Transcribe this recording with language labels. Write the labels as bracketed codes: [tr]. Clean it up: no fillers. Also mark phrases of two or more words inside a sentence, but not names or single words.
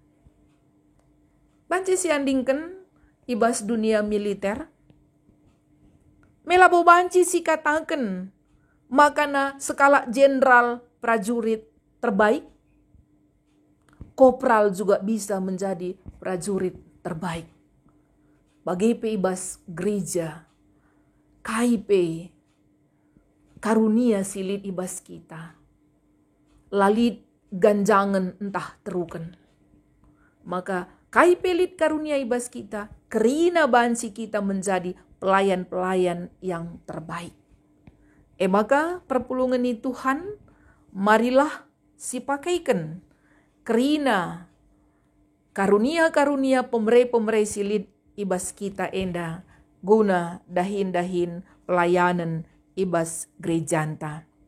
[btx] Banci siandingken ibas dunia militer. Melabo banci si kataken makana [id] skala jenderal prajurit terbaik. Kopral juga bisa menjadi prajurit terbaik. [btx] Bagepe ibas gereja. Kaipe karunia silit ibas kita. Lalit ganjangan entah teruken. Maka kaipe lit karunia ibas kita. Kerina bansi [id] kita menjadi pelayan-pelayan yang terbaik. [btx] Maka perpulungan ni Tuhan, marilah sipakaikan. Kerina karunia-karunia pemere silit ibas kita enda. Guna dahin-dahin pelayanan ibas gerejanta.